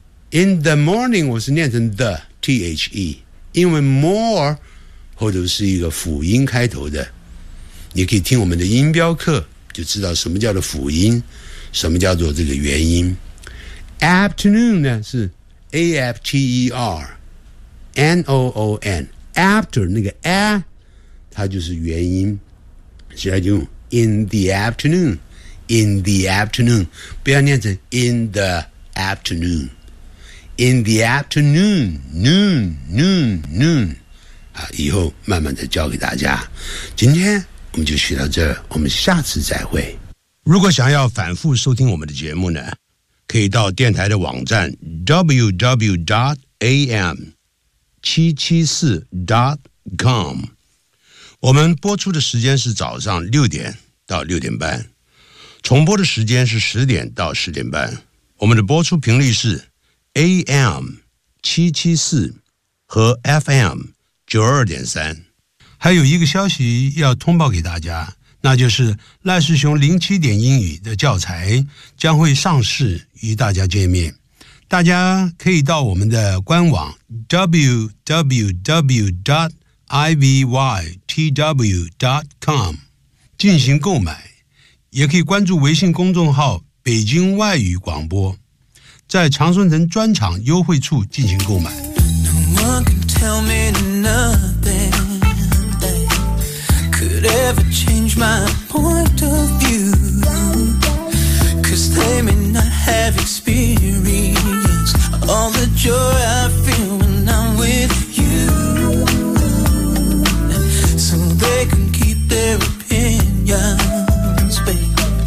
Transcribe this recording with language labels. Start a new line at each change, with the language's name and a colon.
English: In the morning，
Chinese: 我是念成
English: the T H E，
Chinese: 因为 more 后头是一个辅音开头的。你可以听我们的音标课，就知道什么叫做辅音，什么叫做这个元音。 Afternoon 呢是 A F T E R。
English: N-O-O-N After
Chinese: 那个 A 它就是元音，所以就用
English: In the afternoon， In the afternoon，
Chinese: 不要念成
English: In the afternoon， In the afternoon， Noon， Noon，
Chinese: Noon， 以后慢慢的教给大家。今天我们就学到这儿，我们下次再会。如果想要反复收听我们的节目呢，可以到电台的网站 www.am774.com。我们播出的时间是早上6:00到6:30，重播的时间是10:00到10:30。我们的播出频率是 AM 774和 FM 92.3。还有一个消息要通报给大家，那就是赖世雄07点英语的教材将会上市与大家见面。大家可以到我们的官网 www.ivytw.com 进行购买，也可以关注微信公众号北京外语广播，在长春城专场优惠处进行购买。
English: No one can tell me nothing could ever change my point of view, 'cause they may not have experienceAll the joy I feel when I'm with you, so they can keep their opinions, babe.